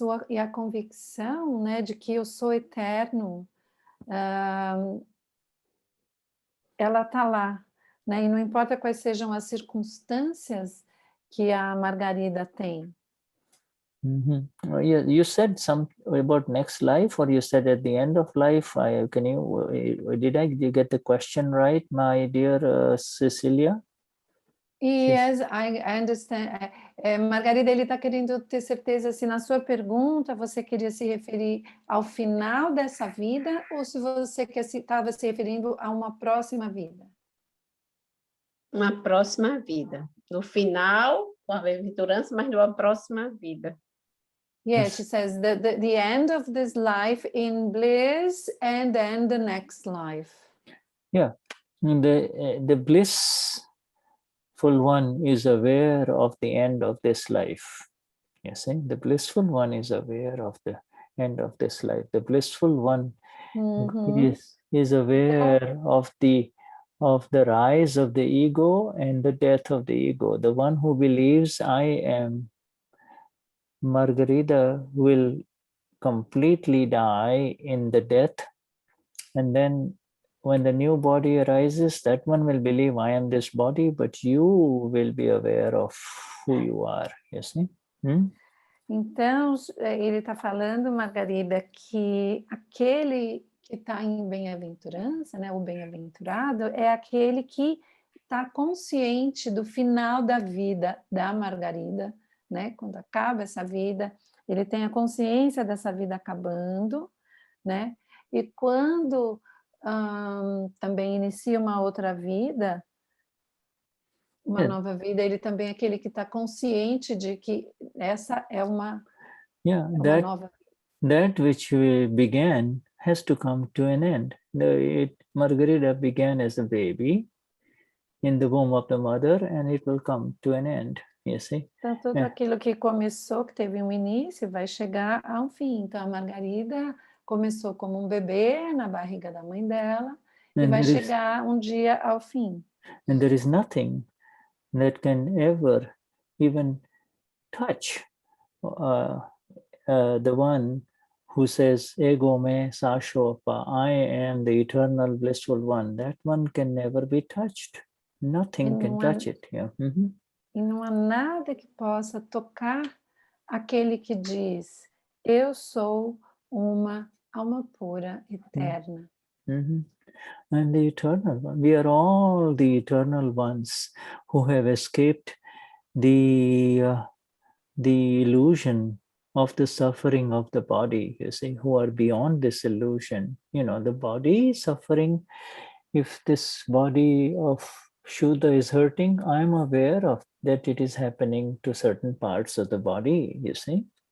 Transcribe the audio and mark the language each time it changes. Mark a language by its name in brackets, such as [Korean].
[Portuguese] E a convicção, né, de que eu sou eterno, ela está lá, né? E não importa quais sejam as circunstâncias que a Margarida tem. [English] You said something about next life, or you said at the end of life. Did I get the question right, my dear Cecilia? Yes, I understand. [Portuguese] Margarida, ele está querendo ter certeza se na sua pergunta você queria se referir ao final dessa vida ou se você estava se referindo a uma próxima vida. Uma próxima vida. No final, com a bem-aventurança, mas numa próxima vida. [English] Yes, she says the end of this life in bliss and then the next life. Yeah, the blissful one is aware of the end of this life. You see, the blissful one is aware of the end of this life. The blissful one is aware of the rise of the ego and the death of the ego. The one who believes I am Margarita will completely die in the death, and then when the new body arises, that one will believe I am this body, but you will be aware of who you are, you see? [Portuguese] Então, ele está falando, Margarida, que aquele que está em bem-aventurança, né, o bem-aventurado, é aquele que está consciente do final da vida da Margarida, né? Quando acaba essa vida, ele tem a consciência dessa vida acabando, né? E quando também inicia uma outra vida, uma nova vida, ele também é aquele que está consciente de que essa é uma nova vida. [English] That which began has to come to an end. Margarita began as a baby in the womb of the mother, and it will come to an end. You see? [Portuguese] Então, tudo aquilo que começou, que teve um início, vai chegar a um fim. Então, a Margarida começou como um bebê na barriga da mãe dela, e vai chegar um dia ao fim. [English] And there is nothing that can ever even touch the one who says, Ego me Saashao Appa, I am the eternal blissful one. That one can never be touched. Nothing can touch it. Yeah. Mm-hmm. [Portuguese] E não há nada que possa tocar aquele que diz, eu sou uma alma pura, eterna. [English] Mm-hmm. And the eternal one. We are all the eternal ones who have escaped the illusion of the suffering of the body, you see, who are beyond this illusion. You know, the body is suffering. If this body of Shuddha is hurting, I'm aware of that it is happening to certain parts of the body, you see.